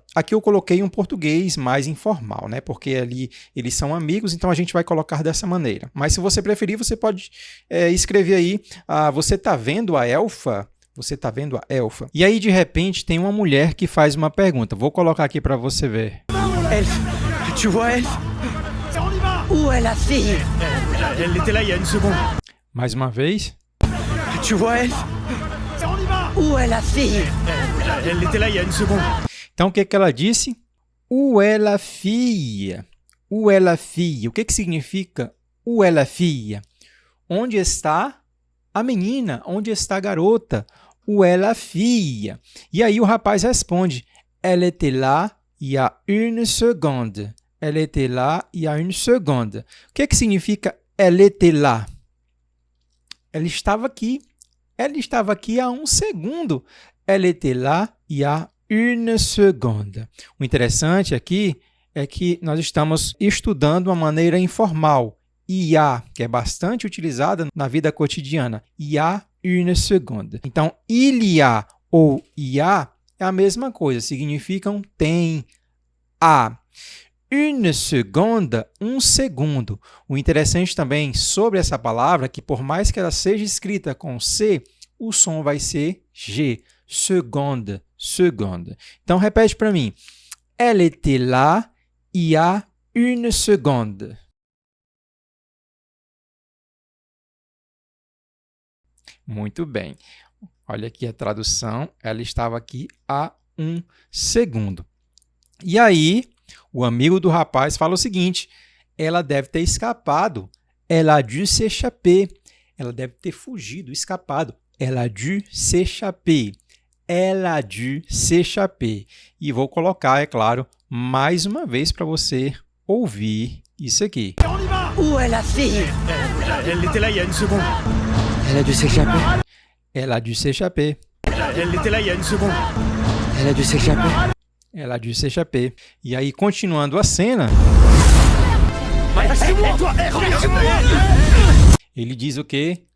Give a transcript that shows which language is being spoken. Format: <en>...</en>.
<pt>Aqui eu coloquei um português mais informal, né? Porque ali eles são amigos, então a gente vai colocar dessa maneira. Mas se você preferir, você pode escrever aí, você está vendo a elfa? Você está vendo a elfa? E aí, de repente, tem uma mulher que faz uma pergunta. Vou colocar aqui para você ver.</pt> <fr>Elf, tu vois Elf? Où est la fille? Elle était là il y a une seconde.</fr> <pt>Mais uma vez.</pt> <fr>Tu vois Elf? Où est la fille? Elle était là il y a une seconde.</fr> <pt>Então, o que ela disse?</pt> <fr>Où est la fille? Où est la fille?</fr> <pt>O que significa</pt> <fr>où est la fille?</fr> <pt>Onde está a menina? Onde está a garota?</pt> <fr>Où est la fille?</fr> <pt>E aí o rapaz responde,</pt> <fr>elle était là il y a une seconde. Elle était là il y a une seconde.</fr> <pt>O que significa</pt> <fr>elle était là?</fr> <pt>Ela estava aqui. Ela estava aqui há um segundo.</pt> <fr>Elle était là il y a une seconde.</fr> <pt>O interessante aqui é que nós estamos estudando uma maneira informal.</pt> <fr>Il y a,</fr> <pt>que é bastante utilizada na vida cotidiana.</pt> <fr>Il y a une seconde.</fr> <pt>Então,</pt> <fr>il y a</fr> <pt>ou ia é a mesma coisa, significam tem, a.</pt> <fr>Une seconde,</fr> <pt>um segundo. O interessante também sobre essa palavra é que por mais que ela seja escrita com C, o som vai ser G.</pt> <fr>Seconde, seconde.</fr> <pt>Então repete para mim.</pt> <fr>Elle était là il y a une seconde.</fr> <pt>Muito bem. Olha aqui a tradução. Ela estava aqui há um segundo. E aí, o amigo do rapaz fala o seguinte: ela deve ter escapado.</pt> <fr>Elle a dû s'échapper.</fr> <pt>Ela deve ter fugido, escapado.</pt> <fr>Elle a dû s'échapper. Elle a dû s'échapper.</fr> <pt>E vou colocar, é claro, mais uma vez para você ouvir isso aqui.</pt> <fr>Où est la fille? Elle était là il y a une seconde. Elle a dû s'échapper. Elle a dû s'échapper. Elle était là il y a une seconde. Elle a dû s'échapper. Elle a dû s'échapper.</fr> <pt>E aí, continuando a cena, ele diz o quê?</pt>